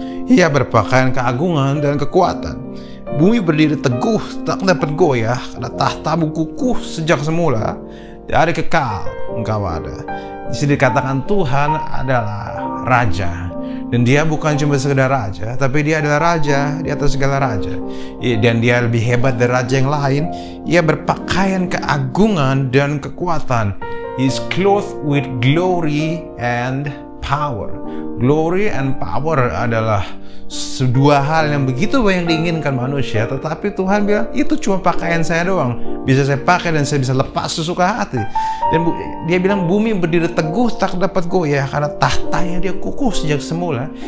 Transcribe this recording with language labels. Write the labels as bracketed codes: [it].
[id] Ia berpakaian keagungan dan kekuatan. Bumi berdiri teguh, tak dapat goyah, karena tahtamu kukuh sejak semula. Dari kekal engkau ada. Di sini dikatakan Tuhan adalah Raja. Dan dia bukan cuma sekedar raja, tapi dia adalah raja di atas segala raja. Dan dia lebih hebat dari raja yang lain. Ia berpakaian keagungan dan kekuatan. [en] He is clothed with glory and power. Glory and power [id] adalah dua hal yang begitu banyak diinginkan manusia, tetapi Tuhan bilang itu cuma pakaian saya doang, bisa saya pakai dan saya bisa lepas sesuka hati. Dan dia bilang bumi berdiri teguh tak dapat goyah karena tahtanya dia kukuh sejak semula.